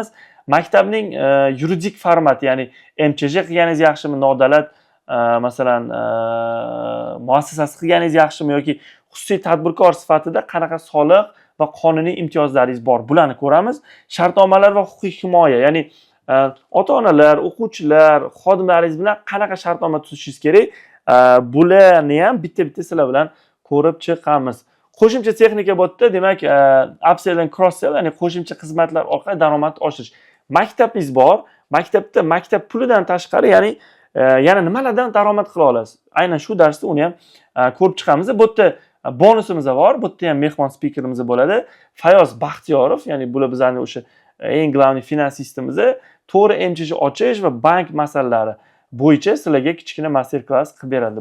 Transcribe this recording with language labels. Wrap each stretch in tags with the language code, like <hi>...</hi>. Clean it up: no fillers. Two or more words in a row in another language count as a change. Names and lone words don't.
<uz>Maktabning yuridik formati, ya'ni MCJ qilganingiz yaxshimi, nodavlat masalan muassasasi qilganingiz yaxshimi yoki xususiy tadbirkor sifatida qanaqa soliq va qonuniy imtiyozlaringiz bor, bularni ko'ramiz. Shartnomalar va huquqiy himoya, ya'ni ota-onalar, o'quvchilar, xodimlaringiz bilan qanaqa shartnoma tuzishingiz kerak, bularni ham bitta-bitta sizlar bilan ko'rib chiqamiz. Qo'shimcha texnika bu yerda, demak,</uz> <en>upsell and cross-sell,</en> <uz>ya'ni qo'shimcha xizmatlar orqali daromadni oshirish. Maktabingiz bor, maktabda maktab pulidan tashqari, ya'ni yana nimalardan daromad qila olasiz? Aynan shu darsda uni ham ko'rib chiqamiz. Bu yerda bonusimiz bor, bu yerda ham mehmon spikerimiz bo'ladi. Fayoz Baxtiyorov, ya'ni bular bizning o'sha eng global finansistimiz, to'g'ri MCJ ochish va bank masalalari bo'yicha sizlarga kichkina master klass qilib beradi.</uz>